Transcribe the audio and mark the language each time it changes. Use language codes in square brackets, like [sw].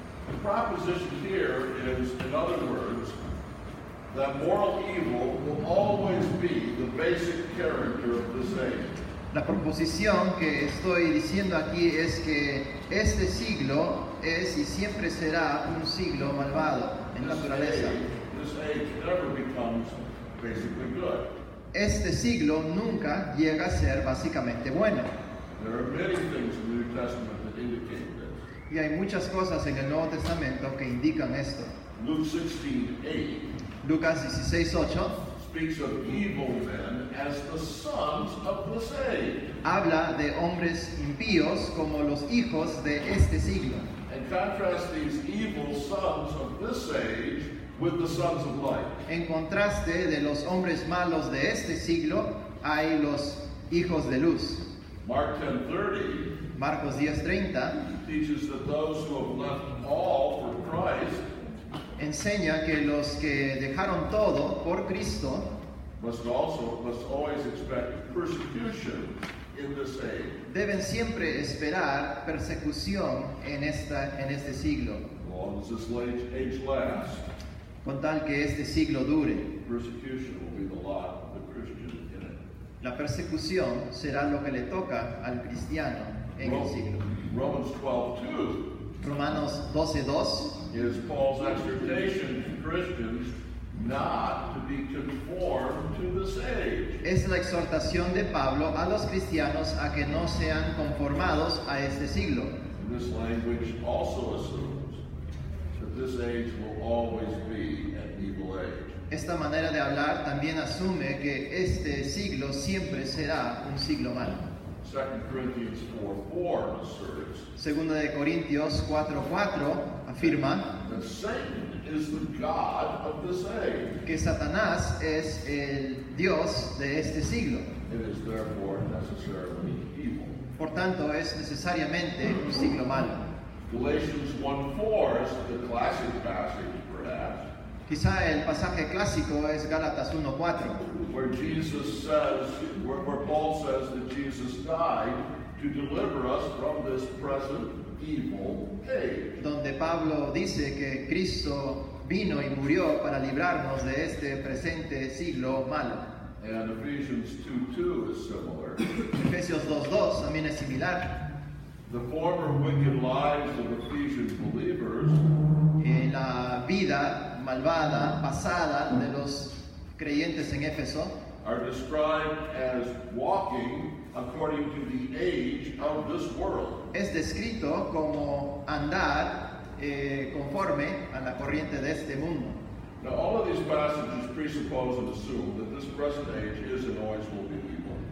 [en] The proposition here is, in other words, that moral evil will always be the basic character of this age. [es] La proposición que estoy diciendo aquí es que este siglo es y siempre será un siglo malvado en naturaleza. [en] This age never becomes basically good. [es] Este siglo nunca llega a ser básicamente bueno. [en] There are many things in the New Testament that indicate this. [es] Y hay muchas cosas en el Nuevo Testamento que indican esto. [en] Luke 16:8 [es] Lucas 16:8 [en] speaks of evil men as the sons of this age, [es] habla de hombres impíos como los hijos de este siglo. [en] and contrasts these evil sons of this age with the sons of light. [es] En contraste de los hombres malos de este siglo, hay los hijos de luz. [en] Mark 10:30 [es] Marcos 10:30 [en] teaches that those who have left all for Christ [es] enseña que los que dejaron todo por Cristo [en] must always expect persecution in this age, [es] deben siempre esperar persecución en este siglo, [en] as long as this age lasts. [es] con tal que este siglo dure. [en] Persecution will be the lot of the Christian in it. [es] La persecución será lo que le toca al cristiano en el siglo. [en] Romans 12:2 [es] Romanos 12:2 [en] is Paul's exhortation to Christians not to be conformed to this age. [es] es la exhortación de Pablo a los cristianos a que no sean conformados a este siglo. [en] And this language also assumes that this age will always be an evil age. [es] Esta manera de hablar también asume que este siglo siempre será un siglo malo. [en] 2 Corinthians 4:4 asserts [es] Segunda de Corintios 4:4 afirma [en] that Satan is the god of this age. [es] que Satanás es el Dios de este siglo. [en] It is therefore necessarily evil. [es] Por tanto, es necesariamente un siglo malo. [en] Galatians 1:4 is the classic passage, perhaps. [es] Quizá el pasaje clásico es Gálatas 1:4, [en] where Jesus says, where Paul says that Jesus died to deliver us from this present evil age. [es] donde Pablo dice que Cristo vino y murió para librarnos de este presente siglo malo. [en] And Ephesians 2:2 is similar. [es] Efesios 2:2 también es similar. [en] The former wicked lives of Ephesian believers [es] La vida malvada, pasada de los creyentes en Éfeso [en] are described as walking according to the age of this world. [es] es descrito como andar conforme a la corriente de este mundo. [en] Now, all of these passages presuppose and assume that this present age is and always will be evil.